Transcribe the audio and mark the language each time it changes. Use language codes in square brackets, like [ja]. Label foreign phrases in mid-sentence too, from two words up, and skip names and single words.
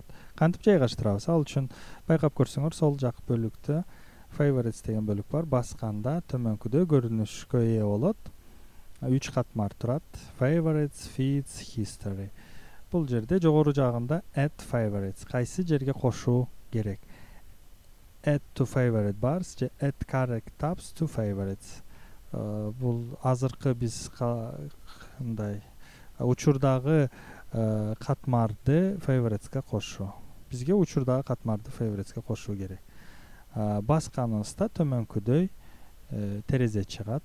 [ky] Кантип жайгаштырабыз? Ал үчүн байкап көрсөңөр, сол жак бөлүктө Favorites деген бөлүк бар. Басканда төмөнкүдө көрүнүшкө ээ болот. 3 катмар турат. [en] Favorites, Feeds, History. [ky] Бул жерде жогору жагында [en] Add Favorites. [ky] Кайсы жерге кошуу керек? [en] Add to favorite bars же add correct tabs to favorites. [ky] Бул азыркы биз кандай учурдагы катмарды favoritesке кошуу. Бизге учурдагы катмарды favoritesке кошуу керек. Басканыбызда төмөнкүдөй терезе чыгат.